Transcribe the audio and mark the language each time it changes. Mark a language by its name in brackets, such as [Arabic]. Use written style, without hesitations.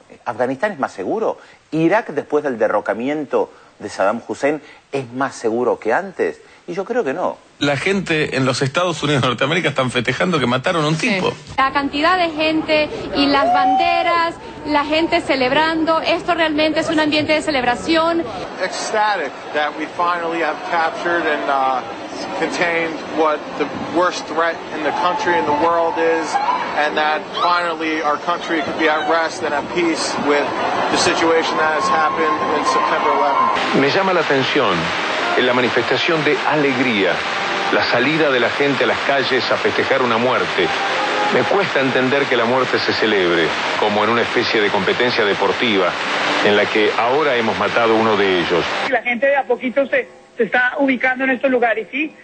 [Spanish] ¿Afganistán es más seguro? ¿Irak, después del derrocamiento de Saddam Hussein, es más seguro que antes? Y yo creo que no. La gente en los Estados Unidos de Norteamérica están festejando que mataron a un tipo. La cantidad de gente y las banderas, la gente celebrando, esto realmente es un ambiente de celebración. [English] Ecstatic that we finally have captured and contained what the worst threat in the country and the world is, and that finally our country could be at rest and at peace with the situation that has happened in September 11th. [Spanish] Me llama la atención en la manifestación de alegría, la salida de la gente a las calles a festejar una muerte. Me cuesta entender que la muerte se celebre como en una especie de competencia deportiva en la que ahora hemos matado uno de ellos. La gente de a poquito se está ubicando en estos lugares, ¿sí?